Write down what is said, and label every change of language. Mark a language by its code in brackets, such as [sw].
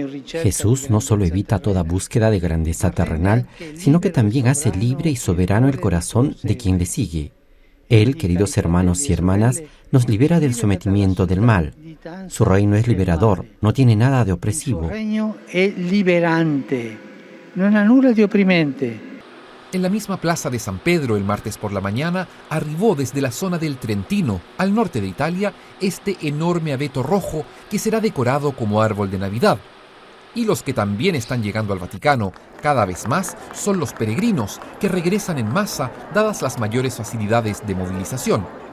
[es] Jesús no solo evita toda búsqueda de grandeza terrenal, sino que también hace libre y soberano el corazón de quien le sigue. Él, queridos hermanos y hermanas, nos libera del sometimiento del mal, Su reino es liberador, no tiene nada de [it] Il [es] opresivo. [it] suo regno è liberante, non ha nulla di opprimente. [es] En la misma plaza de San Pedro el martes por la mañana arribó desde la zona del Trentino, al norte de Italia, este enorme abeto rojo que será decorado como árbol de Navidad. Y los que también están llegando al Vaticano cada vez más son los peregrinos que regresan en masa dadas las mayores facilidades de movilización.